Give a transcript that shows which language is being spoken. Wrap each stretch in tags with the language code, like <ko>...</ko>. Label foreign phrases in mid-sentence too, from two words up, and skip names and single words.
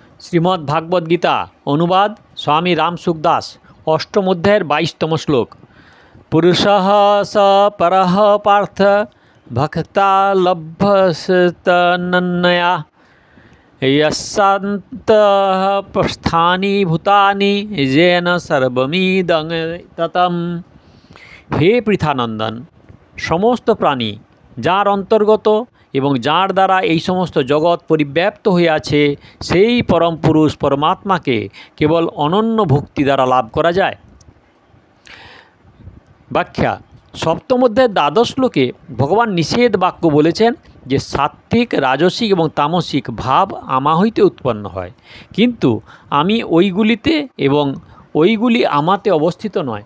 <bn>শ্রীমদ্ ভাগবত গীতা অনুবাদ স্বামী রামসুখদাস অষ্টম অধ্যায়ের 22তম শ্লোক।</bn> <sa>পুরুষः স পরः পার্থ ভক্তা লভ্যস্তনন্যয়া यस्यान्तः प्रस्थानि भूतानि येन सर्वमिदं ततं।</sa> <bn>হে পৃথানন্দন, সমস্ত প্রাণী যার অন্তর্গত এবং যার দ্বারা এই সমস্ত জগৎ পরিব্যাপ্ত হয়ে আছে, সেই পরম পুরুষ পরমাত্মাকে কেবল অনন্য ভক্তি দ্বারা লাভ করা যায়। ব্যাখ্যা: সপ্তম অধ্যায়ের 12 শ্লোকে ভগবান নিষেধ বাক্য বলেছেন যে সাত্ত্বিক, রাজসিক এবং তামসিক ভাব আমা হইতে উৎপন্ন হয়, কিন্তু আমি ওইগুলিতে এবং ওইগুলি আমাতে অবস্থিত নয়।</bn>